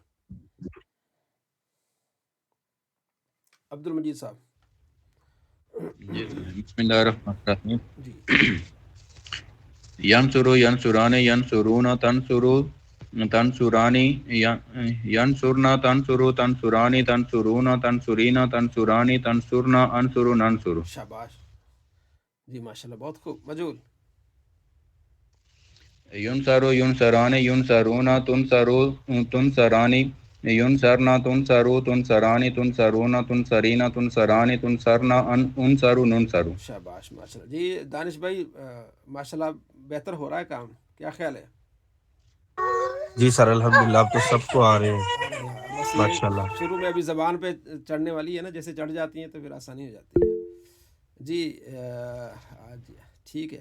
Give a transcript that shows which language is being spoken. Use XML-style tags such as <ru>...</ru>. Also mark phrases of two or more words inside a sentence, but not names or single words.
<ar>بسم اللہ الرحمن الرحیم.</ar> <ur>جی</ur> <ar>ینصرو ینصرانی ینصرونا تنصرو تنصرانی ینصرنا تنصرو تنصرانی تنصرونا تنصرینا تنصرانی تنصرنا انصرو ننصرو.</ar> <ur>شاباش. جی</ur> <ar>ماشاء اللہ</ar> <ur>بہت خوب. مجول.</ur> <ar>ینصرو ینصرانی ینصرونا تنصرو تنصرانی ینصرنا تنصرو تنصرانی تنصرونا تنصرینا تنصرانی تنصرنا انصرو ننصرو.</ar> <ur>شاباش</ur> <ar>ماشاء اللہ.</ar> <ur>جی دانش بھائی</ur> <ar>ماشاء اللہ</ar> <ur>بہتر ہو رہا ہے کام، کیا خیال ہے؟ جی سر الحمدللہ اب تو سب کو آ رہے ہیں بس</ur> <ar>ماشاء اللہ.</ar> <ur>شروع میں ابھی زبان پہ چڑھنے والی ہے نا، جیسے چڑھ جاتی ہیں تو پھر آسانی ہو جاتی ہے. جی ٹھیک ہے.</ur>